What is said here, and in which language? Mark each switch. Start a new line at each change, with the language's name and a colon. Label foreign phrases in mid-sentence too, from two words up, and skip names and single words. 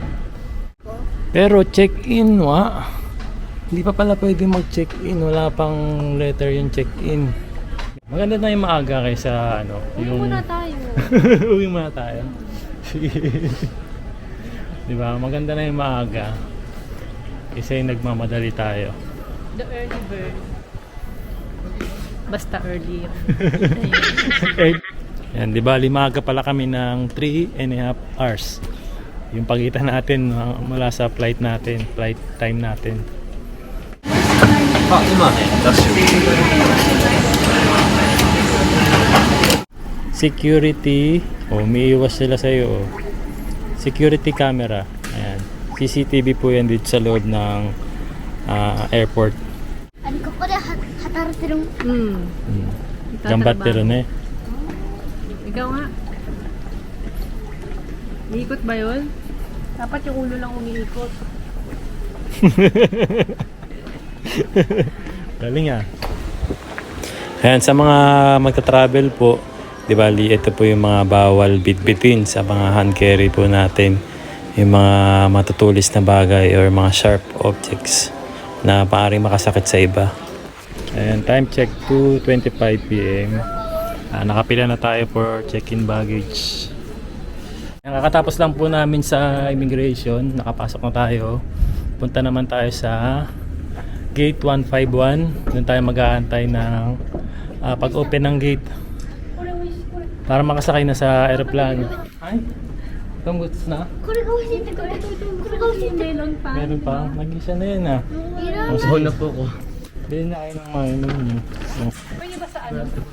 Filipino: Pero check-in hindi pa pala pwede mag-check-in. Wala pang letter yung check-in. Maganda na yung maaga kaysa yung... Uwi muna tayo. Uwi muna tayo. Diba? Maganda na yung maaga. Kasi nagmamadali tayo.
English: The early bird.
Filipino: Basta early yun. Yan, di ba? Limaga pala kami ng 3.5 hours. Yung pagitan natin mula sa flight time natin. Security. Umiiwas sila sa'yo.
English: Security camera.
Filipino: Ayan. CCTV po yan dito sa loob ng airport.
Japanese: ここで働いてる。
Filipino: Gambatte rin eh. Ikaw nga. Iikot ba yun? Dapat yung ulo lang umiikot. Galing ah. Ayan, sa mga magta-travel po, di bali, ito po yung mga bawal bitbitin sa mga
English: hand carry
Filipino: po natin. Yung mga matutulis na bagay or mga
English: sharp objects
Filipino: na maaaring makasakit sa iba. Ayan,
English: time check
Filipino: 2:25 PM. Nakapila na tayo for
English: check-in baggage.
Filipino: Kakatapos lang po namin sa immigration. Nakapasok na tayo. Punta naman tayo sa gate 151. Doon tayo mag-aantay ng pag-open ng gate para makasakay na sa aeroplano. Ay, itong goods na?
Japanese: これが欲しいってこれ。これが欲しいって。
Filipino: Melon pa. Meron pa? Nag-isa na yun ah.
Japanese: いらない。
Filipino: Masahol na po ko. Bilhin na kayo ng mga inom nyo. Pwede ba sa ano?